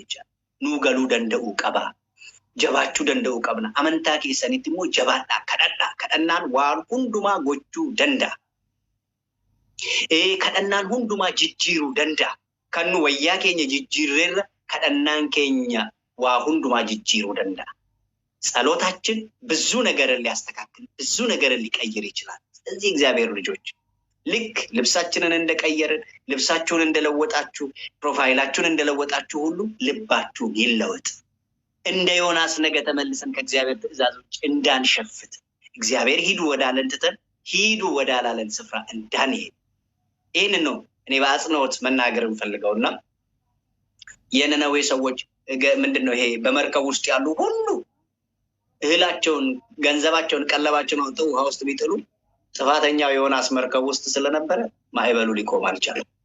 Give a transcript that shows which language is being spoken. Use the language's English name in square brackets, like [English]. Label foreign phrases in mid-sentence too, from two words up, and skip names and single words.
[Oromo] jecha nuu galuu danda'uu qaba jabaachuu danda'uu qabna amantaa keessanitti immoo jabaadhaa kadhannaan waan hundumaa gochuu danda'a kadhannaan hundumaa jijjiiruu danda'a kan nu wayyaa keenya jijjiirreerra kadhannaan keenya waa hundumaa jijjiiruu danda'a [Amharic] ጸሎታችን ብዙ ነገር ሊያስተካክል ብዙ ነገር ሊቀይር ይችላል ስለዚህ እግዚአብሔር ልጆች ልክ ልብሳችንን እንደቀየርን ልብሳችሁን እንደለወጣችሁ ፕሮፋይላችሁን እንደለወጣችሁ ሁሉ ልባችሁ ይለወጥ እንደ ዮናስ ነገ ተመልሰን ከእግዚአብሔር ትእዛዞች እንዳንሸፍት እግዚአብሔር ሂዱ ወዳለን ትተን ሂዱ ወዳላለን ስፍራ እንዳንሄድ ይሄንን ነው እኔ በአጽንኦት መናገር እንፈልገውና የነነዌ ሰዎች ምንድነው ይሄ በመርከብ ውስጥ ያሉ ሁሉ እህላቸውን ገንዘባቸውን ቀለባቸውን አውጥተው ውሃ ውስጥ ቢጥሉ ጥፋተኛው ዮናስ መርከብ ውስጥ ስለነበረ ማይበሉ ሊቆም አልቻለም